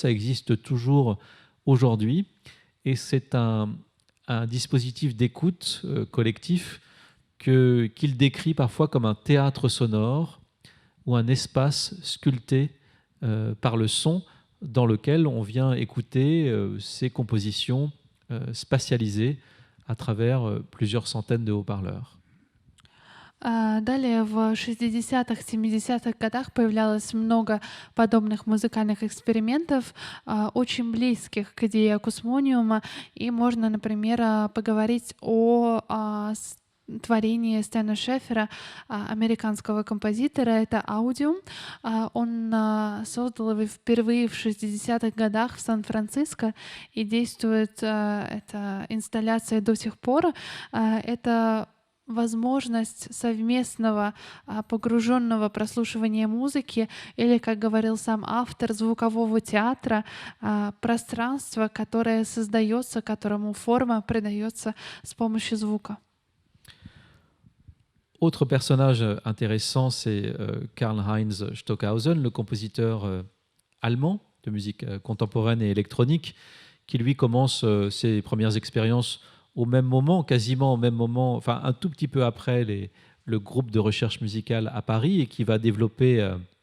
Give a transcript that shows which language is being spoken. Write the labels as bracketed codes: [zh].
[fr] Ça existe toujours aujourd'hui, et c'est un dispositif d'écoute collectif qu'il décrit parfois comme un théâtre sonore ou un espace sculpté par le son dans lequel on vient écouter ces compositions spatialisées à travers plusieurs centaines de haut-parleurs. [ru] Далее в 60-х, 70-х годах появлялось много подобных музыкальных экспериментов, очень близких к идее акусмониума. И можно, например, поговорить о творении Стэна Шеффера, американского композитора. Это «Аудиум». Он создал его впервые в 60-х годах в Сан-Франциско, и действует эта инсталляция до сих пор. Это возможность совместного погруженного прослушивания музыки или, как говорил сам автор, звукового театра, пространство, которое создается, которому форма придается с помощью звука. [fr] Autre personnage intéressant, c'est Karl-Heinz Stockhausen, le compositeur allemand de musique contemporaine et électronique, qui lui commence ses premières expériences au même moment, quasiment au même moment, enfin un tout petit peu après le groupe de recherche musicale à Paris, et qui va développer